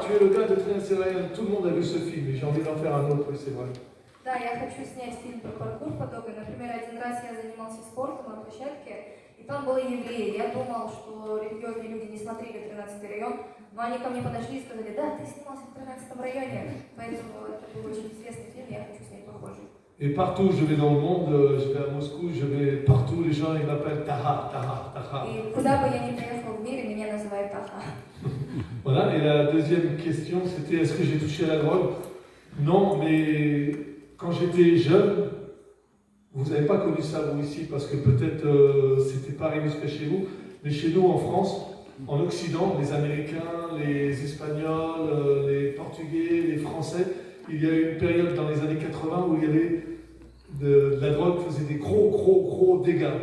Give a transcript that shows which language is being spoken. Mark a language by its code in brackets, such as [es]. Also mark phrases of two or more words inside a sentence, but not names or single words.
[fr] tu es le gars de 13 Ryan, tout le monde a vu ce film et j'ai envie d'en faire un autre, oui, c'est vrai. [ru] Да, я хочу снять фильм про паркур подобный. Например, один раз я занимался спортом на площадке, и там были евреи. Я думал, что религиозные люди не смотрели 13-й район, но они ко мне подошли и сказали: да, ты снимался в 13-м районе. Поэтому это был очень известный фильм, я хочу снять похожий. [fr] Et partout où je vais dans le monde, je vais à Moscou, je vais partout, les gens ils m'appellent Taha, Taha, Taha. [ru] И куда бы я ни приехал в мире, меня называют Таха. [fr] Voilà, et la deuxième question c'était est-ce que j'ai touché à la drogue? Non, mais quand j'étais jeune, vous n'avez pas connu ça vous ici parce que peut-être c'était pas arrivé jusqu'à chez vous, mais chez nous en France, en Occident, les Américains, les Espagnols, les Portugais, les Français, il y a eu une période dans les années 80 où il y avait de la drogue faisait des gros dégâts.